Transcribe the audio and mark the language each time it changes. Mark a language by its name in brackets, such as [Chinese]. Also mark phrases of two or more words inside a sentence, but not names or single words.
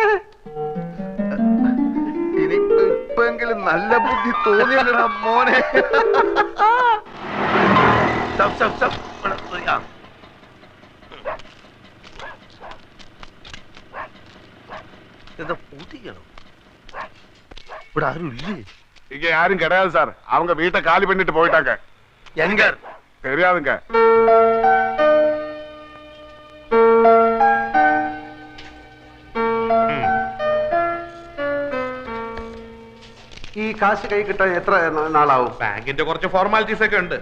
[Malayalam] ഇനിയിപ്പെങ്കിലും നല്ല ബുദ്ധി തോന്നിയല്ലടാ മോനെ. ഇവിടെ ആരും ഇല്ലേ? [Tamil] இங்க யாரும் கிடையாது சார். அவங்க வீட்டை காலி பண்ணிட்டு போயிட்டாங்க. എങ്ക தெரியாதுங்க. [Malayalam] ഈ കാശ് കൈ കിട്ടാൻ എത്ര നാളാവും? ബാങ്കിന്റെ കുറച്ച് ഫോർമാലിറ്റീസ് ഒക്കെ ഉണ്ട്.